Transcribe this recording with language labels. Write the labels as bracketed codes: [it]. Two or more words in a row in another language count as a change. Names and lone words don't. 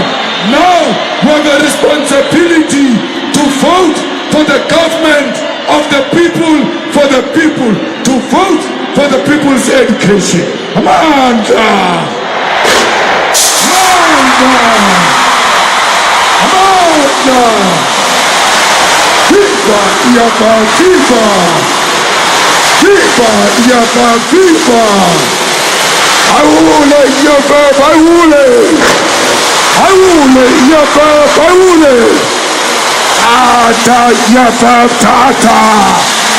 [en] Now we have a responsibility to vote for the government of the people, for the people, to vote for the people's education. Amanda! Viva EFF, viva! Viva EFF, viva! Aule EFF, aule! Aule EFF, aule! Tata EFF, tata!